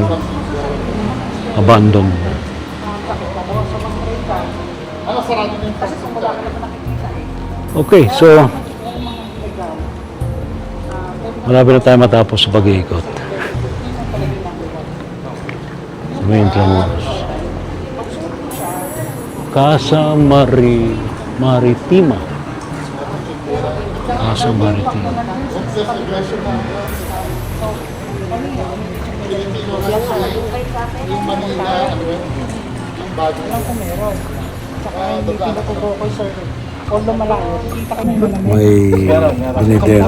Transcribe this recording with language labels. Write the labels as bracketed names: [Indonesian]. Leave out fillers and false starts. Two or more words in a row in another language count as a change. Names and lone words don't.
[English] Abandoned. [Filipino] Okay, so malapit na tayo matapos sa pag-iikot. Sa may Intramuros. Casa Maritima. Casa Maritima. May dinidemo.